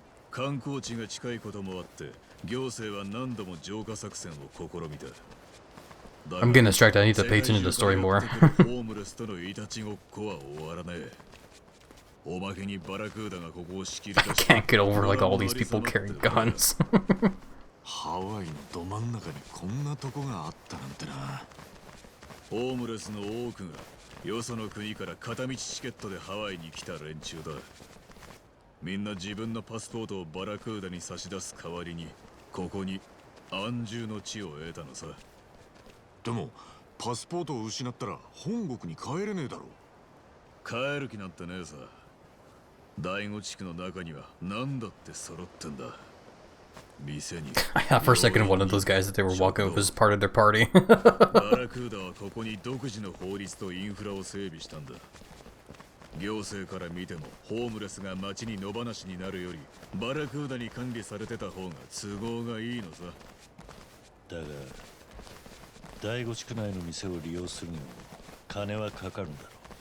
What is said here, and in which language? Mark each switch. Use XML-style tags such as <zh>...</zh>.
<ja>観光地が近いこともあって、行政は何度も浄化作戦を試みた。</ja> <en>I'm getting distracted, I need to pay attention to the story more. I can't get over like all these people carrying guns.</en> <ja>ハワイのど真ん中にこんなとこがあったなんてな。ホームレスの多くがよその国から片道チケットでハワイに来た連中だ。みんな自分のパスポートをバラクーダに差し出す代わりにここに安住の地を得たのさ。でもパスポートを失ったら本国に帰れねえだろ。帰る気なんてねえさ。第五地区の中には何だって揃ってんだ。</ja> <en>I thought for a second one of those guys that they were walking with was part of their party.</en> <ja>バラクーダはここに独自の法律とインフラを整備したんだ。行政から見てもホームレスが街に野放しになるよりバラクーダに管理されてた方が都合がいいのさ。だが第五地区内の店を利用するにも金はかかるんだろう。</ja>